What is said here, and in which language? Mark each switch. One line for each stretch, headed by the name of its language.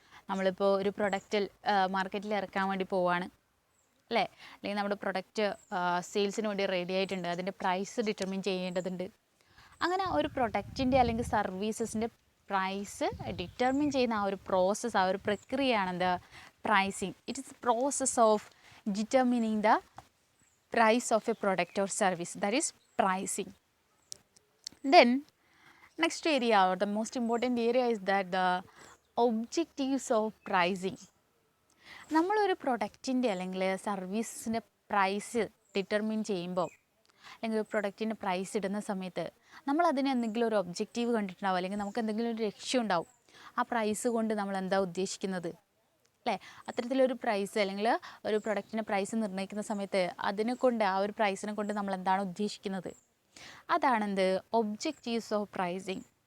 Malayalam: നമ്മളിപ്പോൾ ഒരു പ്രൊഡക്റ്റ് മാർക്കറ്റിൽ ഇറക്കാൻ വേണ്ടി പോവുകയാണ് അല്ലേ, അല്ലെങ്കിൽ നമ്മുടെ പ്രൊഡക്റ്റ് സെയിൽസിന് വേണ്ടി റെഡി ആയിട്ടുണ്ട്, അതിൻ്റെ പ്രൈസ് ഡിറ്റർമിൻ ചെയ്യേണ്ടതുണ്ട്. അങ്ങനെ ഒരു പ്രൊഡക്റ്റിൻ്റെ അല്ലെങ്കിൽ സർവീസസിൻ്റെ പ്രൈസ് ഡിറ്റർമിൻ ചെയ്യുന്ന ആ ഒരു പ്രോസസ്സ്, ആ ഒരു പ്രക്രിയയാണ് എന്ത്, pricing.
English: It is process of determining the price of a product or service, that is pricing. Then next area, or the most important area, is that the objectives of pricing.
Malayalam: നമ്മളൊരു പ്രൊഡക്റ്റിൻ്റെ അല്ലെങ്കിൽ സർവീസിൻ്റെ price determine ചെയ്യുമ്പോൾ, അല്ലെങ്കിൽ ഒരു പ്രൊഡക്റ്റിൻ്റെ price ഇടുന്ന സമയത്ത് നമ്മൾ അതിന് എന്തെങ്കിലും ഒരു ഒബ്ജക്റ്റീവ് കണ്ടിട്ടുണ്ടാവും, അല്ലെങ്കിൽ നമുക്ക് എന്തെങ്കിലും ഒരു ലക്ഷ്യം ഉണ്ടാവും. ആ പ്രൈസ് കൊണ്ട് നമ്മൾ എന്താ ഉദ്ദേശിക്കുന്നത് അല്ലേ? അത്തരത്തിലൊരു പ്രൈസ് അല്ലെങ്കിൽ ഒരു പ്രൊഡക്റ്റിൻ്റെ പ്രൈസ് നിർണ്ണയിക്കുന്ന സമയത്ത് അതിനെ കൊണ്ട്, ആ ഒരു പ്രൈസിനെ കൊണ്ട് നമ്മൾ എന്താണ് ഉദ്ദേശിക്കുന്നത്, അതാണെന്ത്,
English: Objectives of pricing.